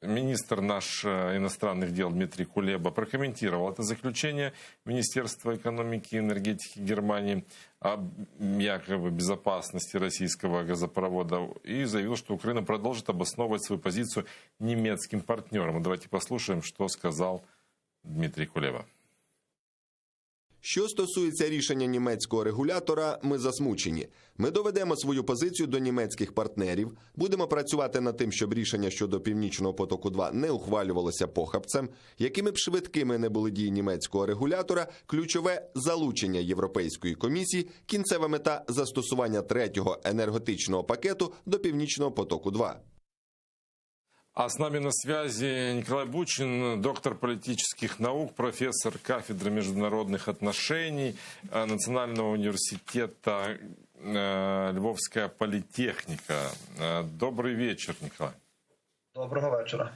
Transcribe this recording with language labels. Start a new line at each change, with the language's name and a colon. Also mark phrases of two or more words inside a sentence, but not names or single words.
Russian: Министр наш иностранных дел Дмитрий Кулеба прокомментировал это заключение Министерства экономики и энергетики Германии о якобы безопасности российского газопровода и заявил, что Украина продолжит обосновывать свою позицию немецким партнерам. Давайте послушаем, что сказал Дмитрий Кулеба.
Ukrainian: Що стосується рішення німецького регулятора, ми засмучені. Ми доведемо свою позицію до німецьких партнерів, будемо працювати над тим, щоб рішення щодо Північного потоку-2 не ухвалювалося похабцем. Якими б швидкими не були дії німецького регулятора, ключове – залучення Європейської комісії, кінцева мета – застосування третього енергетичного пакету до Північного потоку-2.
Russian: А с нами на связи Николай Бучин, доктор политических наук, профессор кафедры международных отношений Национального университета Львовская политехника. Добрый вечер, Николай.
Ukrainian: Доброго вечора.